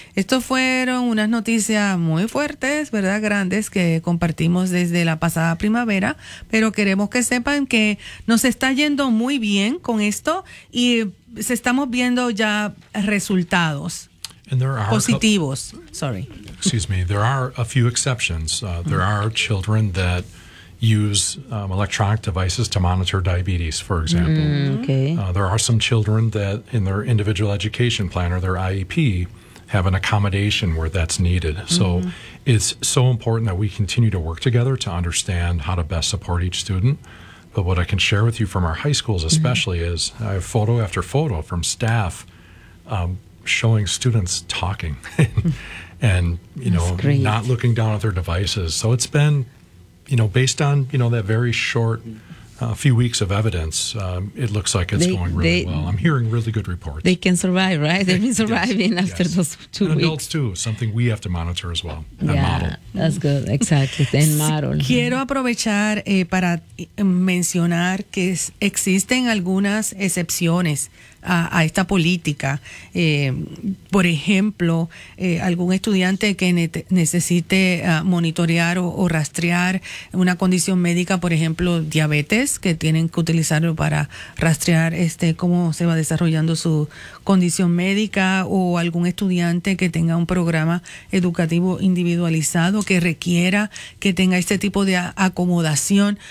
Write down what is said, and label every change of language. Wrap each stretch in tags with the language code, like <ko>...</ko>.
<es>Estos fueron unas noticias muy fuertes, ¿verdad? Grandes, que compartimos desde la pasada primavera, pero queremos que sepan que nos está yendo muy bien con esto y estamos viendo ya resultados.</es> <en>And there are</en> <es>positivos.</es> <en>Excuse me. There are a few exceptions. There are children that use electronic devices to monitor diabetes, for example. There are some children that in their individual education plan or their IEP have an accommodation where that's needed. So it's so important that we continue to work together to understand how to best support each student. But what I can share with you from our high schools especially is I have photo after photo from staff showing students talking and not looking down at their devices. So it's been based on, that very short few weeks of evidence, it looks like it's going really well. I'm hearing really good reports. They can survive, right? They've been surviving after those 2 weeks. And adults, too. Something we have to monitor as well. Yeah, model. That's good. Exactly. And model.</en> <es>Quiero aprovechar para mencionar que existen algunas excepciones a esta política. Por ejemplo, algún estudiante que necesite monitorear o rastrear una condición médica, por ejemplo, diabetes, que tienen que utilizarlo para rastrear cómo se va desarrollando su condición médica, o algún estudiante que tenga un programa educativo individualizado que requiera que tenga este tipo de acomodación.</es>